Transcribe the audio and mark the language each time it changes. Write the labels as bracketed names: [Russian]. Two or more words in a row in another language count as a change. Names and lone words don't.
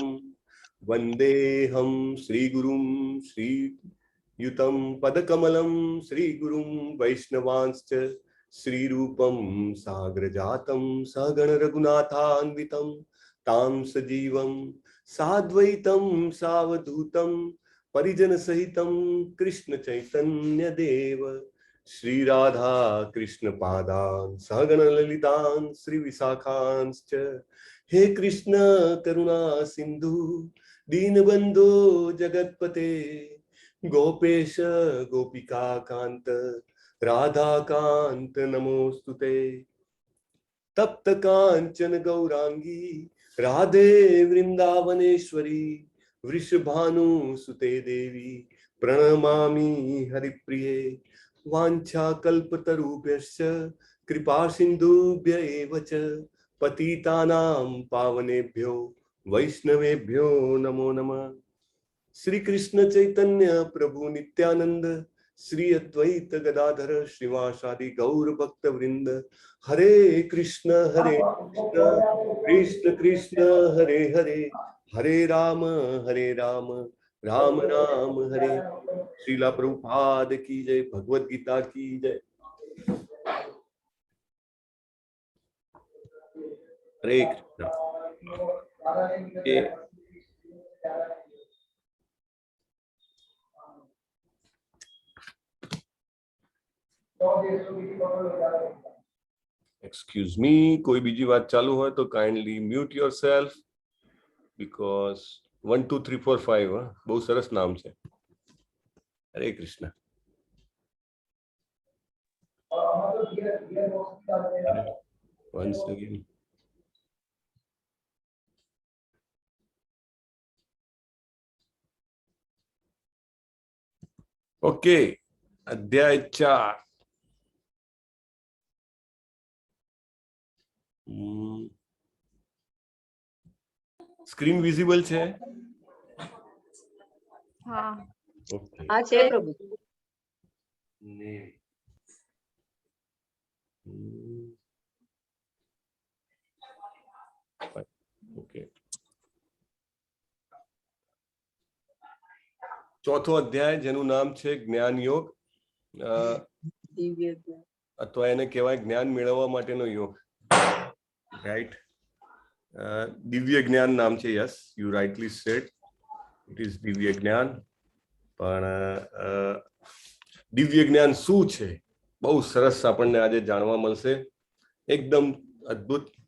[Sanskrit] वन्देऽहं श्रीगुरुं श्रीयुतं पदकमलं श्रीगुरुं वैष्णवांश्च श्रीरूपं साग्रजातं सहगण रघुनाथान्वितं तां सजीवं साद्वैतं सावधूतं परिजन सहितं कृष्ण चैतन्य देव श्री राधा कृष्ण पादान् सहगण ललितान् श्री विशाखांश्च. हे कृष्ण करुणा सिंधु दीनबंधो जगतपते गोपेश गोपिका कांत राधा कांत नमोस्तुते. तप्त कांचन गौरांगी राधे वृंदावनेश्वरी वृषभानुसुते देवी प्रणमामि हरिप्रिये. वाञ्छाकल्पतरुभ्यश्च कृपा सिन्धुभ्य एव च पतितानां पावनेभ्यो वैष्णवेभ्यो नमो नमः. श्री कृष्ण चैतन्य प्रभु नित्यानंद श्री अद्वैत गदाधर श्रीवासादि गौर भक्त वृंद. हरे कृष्ण कृष्ण कृष्ण हरे हरे हरे राम राम राम हरे. [Hindi] श्रीला प्रभुपाद की जय. भगवत गीता की जय. [Sanskrit] हरे कृष्ण. [English] Excuse me, [Hindi] कोई बीजी बात चालू हो तो [English] kindly mute yourself because [Hindi] 1 2 3 4 5 बहुत सरस नाम है. [Sanskrit] हरे कृष्ण. [English] Once again. ओके. [Hindi] अध्याय 4. [English] screen visible [Hindi] है? हाँ [English] ओके. [Gujarati] હા છે પ્રભુ. [English] ओके. [Gujarati] ચોથો અધ્યાય જેનું નામ છે જ્ઞાન યોગ અથવા એને કહેવાય જ્ઞાન મેળવવા માટેનો યોગ. રાઈટ. દિવ્ય જ્ઞાન નામ છે. [English] Yes, you rightly said it is [Gujarati] દિવ્ય જ્ઞાન. પણ દિવ્ય જ્ઞાન શું છે બહુ સરસ આપણને આજે જાણવા મળશે, એકદમ અદ્ભુત.